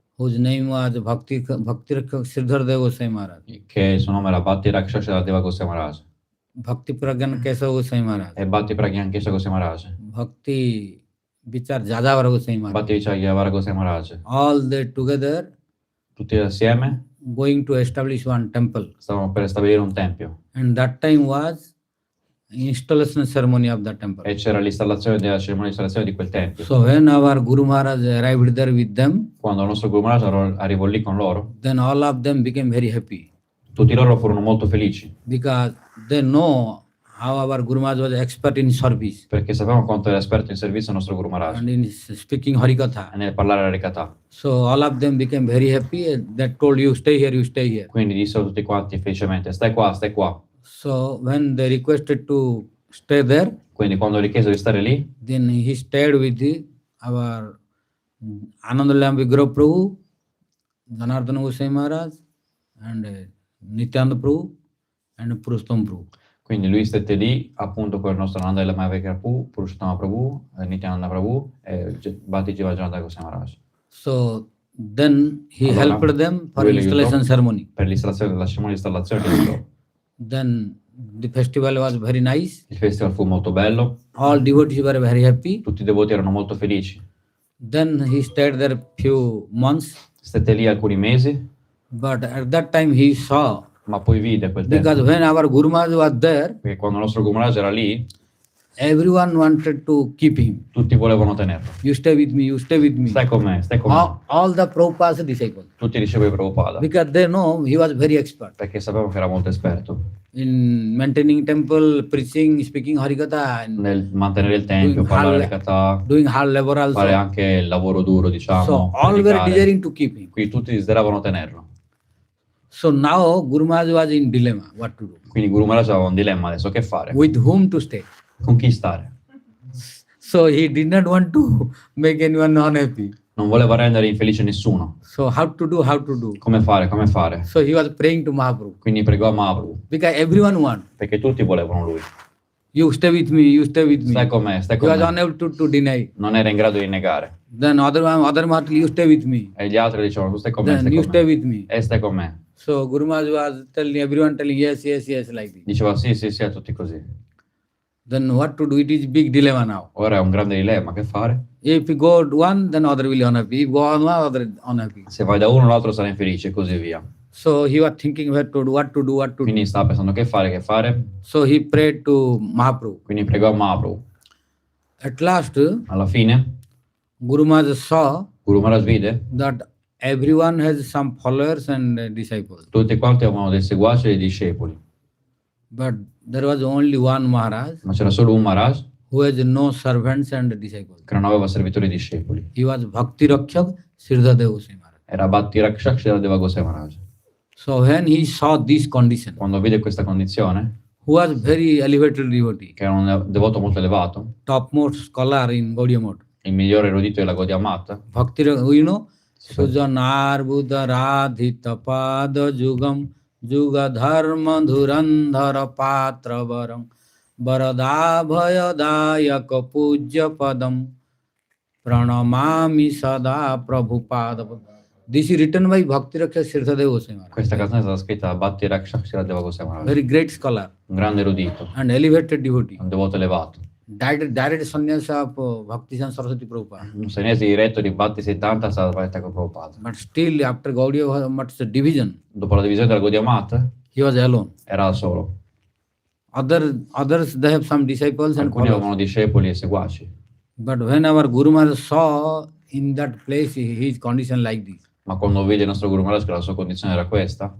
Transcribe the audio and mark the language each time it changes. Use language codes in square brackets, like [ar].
[en] whose name was Bhakti-yoga Sridhara Goswami Maharaj, [it] che il suo nome era Bhakti Rakshasha Deva Goswami Maharaj [en] Bhakti Pragyan Kesava Goswami Maharaj, [it] e Bhakti Pragyankesha Goswami Maharaj, [en] Bhakti Vichar Jadavara Goswami Maharaj, [it] Bhakti Vichayavara Goswami Maharaj. [en] all they together [it] tutti assieme [en] going to establish one temple. [it] stavano per stabilire un tempio [en] And that time was installation ceremony of the temple. [it] e c'era l'installazione della cerimonia di installazione di quel tempio. [en] So when our Guru Maharaj arrived there with them, [it] Quando il nostro Guru Maharaj arrivò lì con loro, [en] then all of them became very happy [it] tutti loro furono molto felici [en] because they know how our Guru Maharaj was expert in service [it] perché sapevano quanto era esperto in servizio il nostro Guru Maharaj [en] and in speaking Hari-katha. [it] e nel parlare Hari-katha. [en] So all of them became very happy and they told you stay here, you stay here. [it] Quindi dissero tutti quanti felicemente: stai qua, stai qua. [en] So when they requested to stay there, [it] Quindi quando gli chiesero di stare lì, [en] then he stayed with our Anandalam Vigraha Prabhu, Janardana Goswami Maharaj, and Nityananda Prabhu, and Purushottam Prabhu. [it] quindi lui stette lì appunto con il nostro Ananda Prabhu, Purushottam Prabhu, Nityananda Prabhu e Bhakti Jagannatha Maharaj. [en] So then he [it] Allora, [en] helped them for [it] lui li [en] installation [it] aiutò [en] ceremony. [it] per l'installazione della cerimonia di installazione. [en] Then the festival was very nice. [it] Il festival fu molto bello, [en] All devotees were very happy. [it] tutti i devoti erano molto felici. [en] Then he stayed there few months, [it] Stette lì alcuni mesi, [en] but at that time he saw, [it] ma poi vide quel tempo, [en] because when our Guru Maharaj was there, [it] perché quando il nostro Guru Maharaj era lì, [en] everyone wanted to keep him. [it] tutti volevano tenerlo. [en] You stay with me, you stay with me. [it] Stai con me, stai con me. [en] All the Prabhupada's disciples, [it] Tutti ricevono Prabhupada, [en] because they know he was very expert [it] perché sapevano che era molto esperto [en] in maintaining temple, preaching, speaking Hari-katha, and [it] nel mantenere il tempio, parlare Hari-katha, [en] doing hard labor also. [it] fare anche il lavoro duro, diciamo. [en] So all were [it] predicare. [en] desiring to keep him. [it] Quindi tutti desideravano tenerlo. [en] So now Guru Maharaj was in dilemma what to do, [it] Quindi Guru Maharaj aveva un dilemma adesso: che fare? [en] with whom to stay. [it] Con chi stare? [en] So he did not want to make anyone unhappy. [it] Non voleva rendere infelice nessuno. [en] So how to do, how to do. [it] Come fare? Come fare? [en] So he was praying to Mahaprabhu, [it] Quindi pregò a Mahaprabhu, [en] because everyone want. [it] perché tutti volevano lui. [en] You stay with me, you stay with me. [it] Stai con me, stai [en] He [it] con [en] was [it] me. [en] unable to deny. [it] Non era in grado di negare. [en] Then other Maharaj, you stay with me. [it] E gli altri dicevano: tu stai con me, [en] Then [it] stai [en] you [it] con [en] stay [it] me. [en] with me. [it] E stai con me. [en] So Guru Maharaj was telling everyone, telling yes, yes, yes, like this. [it] Diceva sì, sì, sì, a tutti così. [en] Then what to do? It is big dilemma now. [it] Ora è un grande dilemma, che fare? [en] If you go one, then other will be unhappy. If go on one, other unhappy. [it] Se vai da uno l'altro sarà infelice e così via. [en] So he was thinking what to do, what to do, what to do. [it] Quindi stava pensando che fare, che fare. [en] So he prayed to Mahaprabhu. [it] Quindi pregò a Mahaprabhu. [en] At last, [it] Alla fine [en] Guru Maharaj saw [it] Guru Maharaj vide [en] that everyone has some followers and disciples. [it] tutti quanti avevano dei seguaci e dei discepoli, [en] But there was only one Maharaj [it] ma c'era solo un Maharaj [en] who has no servants and disciples. [it] che non aveva servitori e discepoli. [en] He was Bhakti Rakshak Sridhara Goswami Maharaj. [it] Era Bhakti-yoga Srila Goswami Maharaj. [en] So when he saw this condition, [it] Quando vide questa condizione, [en] who was very elevated devotee, [it] che era un devoto molto elevato, [en] topmost scholar in Gaudiya Math, [it] il migliore erudito della Gaudiya Math, [sa] Bhakti, Sujanar Buddha Radhita Pada Jugam Juga Dharma Dhurandhara Patra Varam Varada Bhayadaya Kapujya Padam Pranamami Sada Prabhupada. [en] This is written by Bhakti Raksha Sridhara Goswami Maharaj. [it] questa canzone è stata scritta da Bhakti-yoga Srila Goswami Maharaj, [en] Very great scholar [it] un grande erudito, [en] and elevated devotee. [it] un devoto elevato, [en] Direct sannyasa of Bhaktisiddhanta Sarasvati Prabhupada. [it] un sannyasa diretto di Bhaktisiddhanta Sarasvati Thakur Prabhupada. [en] But still, after Gaudiya Math's division, [it] Dopo la divisione della Gaudiya Math [en] he was alone. [it] era da solo. [en] Others, they have some disciples and [it] Alcuni [en] followers. [it] avevano discepoli e seguaci, [en] But when our Guru Maharaj saw in that place his condition like this, [it] ma quando vide il nostro Guru Maharaj che la sua condizione era questa,